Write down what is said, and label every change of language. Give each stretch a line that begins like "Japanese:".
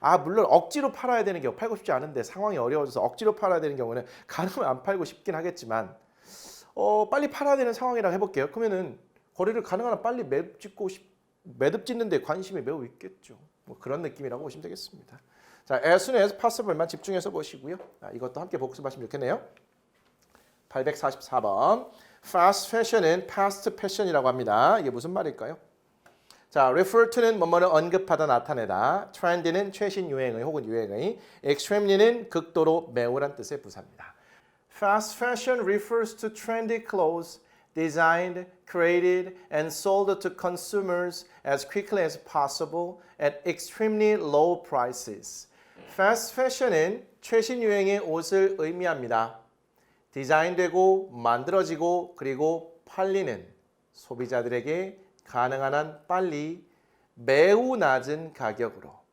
Korean: 물론 억지로 팔아야 되는 경우, 팔고 싶지 않은데 상황이 어려워져서 억지로 팔아야 되는 경우는 가능하면 안 팔고 싶긴 하겠지만 빨리 팔아야 되는 상황이라고 해볼게요. 그러면은 거래를 가능한 한 빨리 매듭짓는 데 관심이 매우 있겠죠. 뭐 그런 느낌이라고 보시면 되겠습니다. 자,
English: as soon as possible
Korean: 만 집중해서 보시고요. 이것도 함께 복습하시면 좋겠네요. 844번. fast fashion은 past fashion이라고 합니다. 이게 무슨 말일까요? 자, refer to는 뭐뭐를 언급하다 나타내다. trend는 최신 유행의 혹은 유행의. extremely는 극도로 매우란 뜻의 부사입니다.
English: fast fashion refers to trendy clothes designed, created, and sold to consumers as quickly as possible at extremely low prices.
Korean: Fast fashion은 최신 유행의 옷을 의미합니다. 디자인되고 만들어지고 그리고 팔리는 소비자들에게 가능한 한 빨리 매우 낮은 가격으로.